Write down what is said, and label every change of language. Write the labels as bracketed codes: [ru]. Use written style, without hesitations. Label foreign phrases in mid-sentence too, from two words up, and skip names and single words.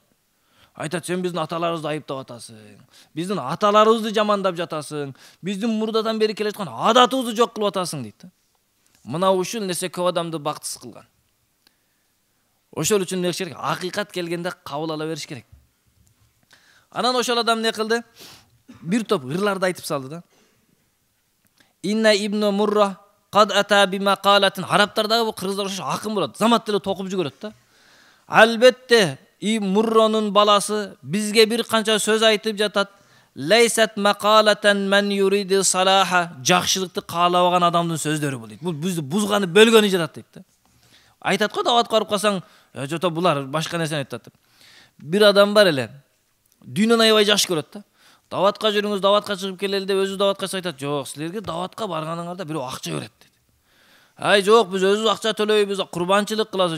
[ky] Айтат, сен биздин аталарыбызды айыптап атасың. Биздин аталарыбызды жамандап жатасың. Биздин мурдадан бери келе жаткан адатыбызды жок кылып атасың дейт да. Мына ушул нерсе көп адамды бактысыз кылган. Ошол үчүн эмне керек? Акыйкат келгенде кабыл ала бериш керек. Анан ошол адам эмне кылды? Бир топ ырларды айтып салды да. [ar] إن ابن مرة قد أتى بمقالة. [ky] Арабтарда бу кыргыздар ошо акын болот. Замат деле токуп жүгөрөт да. Албетте Мурронун баласы бизге бир канча сөз айтып жатат. [ar] ليست مقالة من يريد صلاحا. [ky] Жакшылыкты каалабаган адамдын сөздөрү бул дейт. Бул бизди бузганы, бөлгөнү жатат дейт да. Айтат го, дават карып калсаң, жото булар башка нерсени айтат деп. Бир адам бар эле. Дүйнөнү аябай жакшы көрөт да. Даватка жүрүңүз, даватка чыгып келели деп өзү даватка айтат. Жок, силерге даватка барганыңарда бирөө акча берет дейт. Ай жок, биз өзүбүз акча төлөйбүз, курбанчылык кылабыз.